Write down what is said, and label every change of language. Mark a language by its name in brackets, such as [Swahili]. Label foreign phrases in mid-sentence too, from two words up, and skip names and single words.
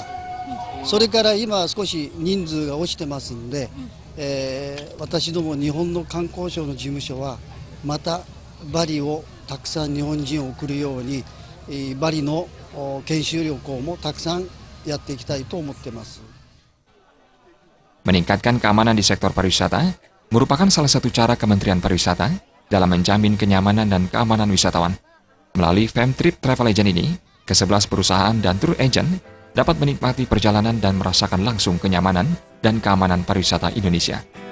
[Japanese] それから今少し人数が落ちてますんで、私ども日本の観光省の事務所はまたバリをたくさん日本人を送るように、バリの研修旅行もたくさんやっていきたいと思ってます。 [Indonesian] Meningkatkan keamanan di sektor pariwisata merupakan salah satu cara Kementerian Pariwisata dalam menjamin kenyamanan dan keamanan wisatawan. Melalui [English] Femtrip Travel Agent [Indonesian] ini, ke-11 perusahaan dan [English] tour agent [Indonesian] dapat menikmati perjalanan dan merasakan langsung kenyamanan dan keamanan pariwisata Indonesia.